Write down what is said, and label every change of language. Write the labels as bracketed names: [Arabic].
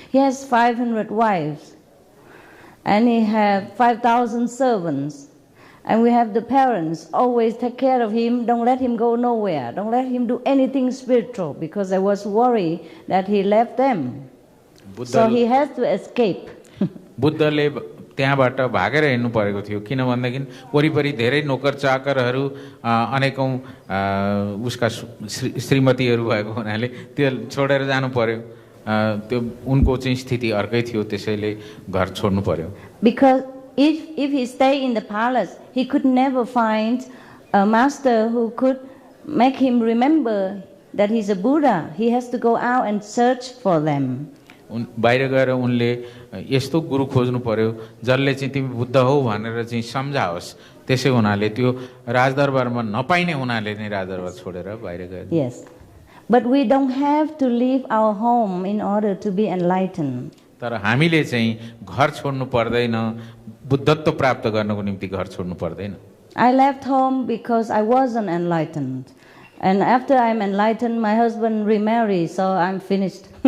[English] He has 500 wives, and he has 5,000 servants. And we have the parents always take care of him, don't let him go nowhere, don't let him do anything spiritual, because I was worried that he left them. So he has to escape. [Nepali] बुद्धले त्यहाँबाट भागेर हिँड्नु परेको थियो, किनभनेदेखि वरिपरि धेरै नोकर चाकरहरू अनेकौं उसका श्रीमतीहरू भएको हुनाले त्यो छोडेर जानु पर्यो। त्यो उनको चाहिँ स्थिति अर्कै थियो, त्यसैले घर छोड्नु पर्यो। [English] Because if he stayed in the palace, he could never find a master who could make him remember that he's a Buddha. He has to go out and search for them. [Nepali] बाहिर गएर उनले यस्तो गुरु खोज्नु पर्यो जसले चाहिँ तिमी बुद्ध हो भनेर चाहिँ सम्झाओस्। त्यसै हुनाले त्यो राजदरबारमा नपाइने हुनाले नै राजदरबार छोडेर बाहिर गए। [English] Yes, but we don't have to leave our home in order to be enlightened. [Nepali] तर हामीले चाहिँ घर छोड्नु पर्दैन, बुद्धत्व प्राप्त गर्नको निम्ति घर छोड्नु पर्दैन। [English] I left home because I wasn't enlightened. And after I'm enlightened, my husband remarried, so I'm finished.